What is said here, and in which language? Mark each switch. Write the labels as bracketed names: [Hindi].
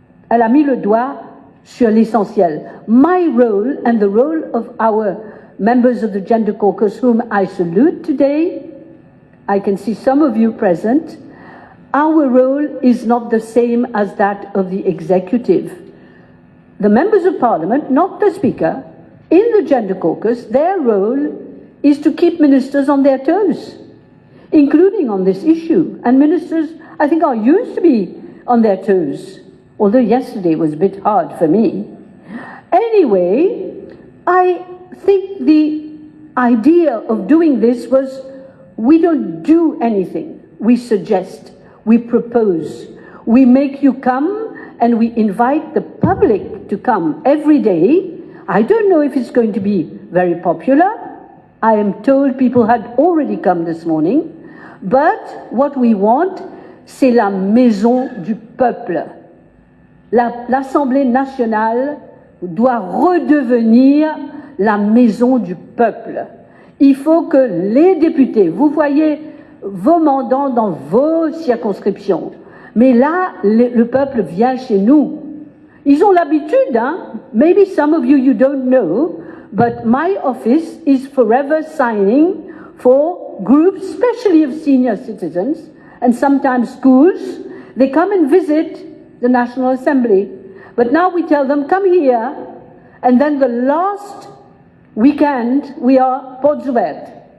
[French] Elle a mis le doigt sur l'essentiel. [English] My role and the role of our members of the Gender Caucus, whom I salute today, I can see some of you present, our role is not the same as that of the executive. The members of parliament, not the speaker, in the Gender Caucus, their role is to keep ministers on their toes, including on this issue. And ministers, I think, are used to be on their toes, although yesterday was a bit hard for me. Anyway, I think the idea of doing this was, we don't do anything. We suggest, we propose, we make you come, and we invite the public to come every day. I don't know if it's going to be very popular. I am told people had already come this morning. But what we want, [French] c'est la maison du peuple. L'Assemblée nationale doit redevenir la maison du peuple. Il faut que les députés, vous voyez vos mandants dans vos circonscriptions, mais là, le peuple vient chez nous. Ils ont l'habitude, hein? [English] Maybe some of you, you don't know, but my office is forever signing for groups, especially of senior citizens, and sometimes schools. They come and visit the National Assembly. But now we tell them, come here, and then the last weekend, we are [French] portes ouvertes.